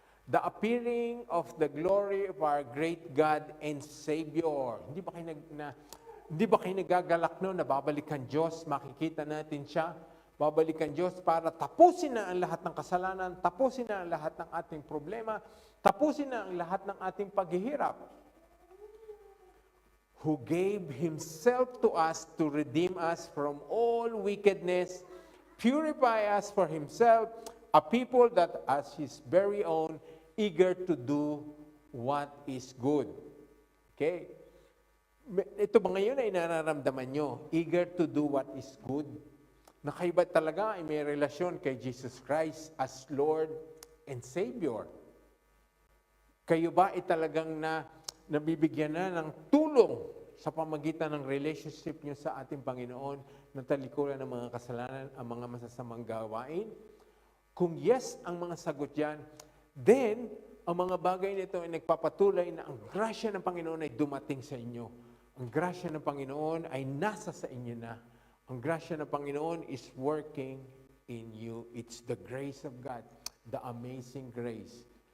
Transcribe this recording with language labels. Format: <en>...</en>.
<en>The appearing of the glory of our great God and Savior.</en> <tl>Hindi ba kayo nagagalak no na babalikan Diyos, makikita natin siya, babalikan Diyos para tapusin na ang lahat ng kasalanan, tapusin na ang lahat ng ating problema, tapusin na ang lahat ng ating paghihirap.</tl> <en>Who gave Himself to us to redeem us from all wickedness, purify us for Himself, a people that as His very own, eager to do what is good. Okay?</en> <tl>Ito ba ngayon ay nararamdaman nyo?</tl> <en>Eager to do what is good?</en> <tl>Na kayo ba talaga ay may relasyon kay Jesus Christ as Lord and Savior? Kayo ba ay talagang nabibigyan na ng tulong sa pamagitan ng relationship nyo sa ating Panginoon na talikuran ng mga kasalanan, ang mga masasamang gawain? Kung yes ang mga sagot yan, then ang mga bagay nito ay nagpapatuloy na ang grasya ng Panginoon ay dumating sa inyo. Ang grasya ng Panginoon ay nasa sa inyo na. Ang grasya ng Panginoon</tl> <en>is working in you. It's the grace of God, the amazing grace.</en>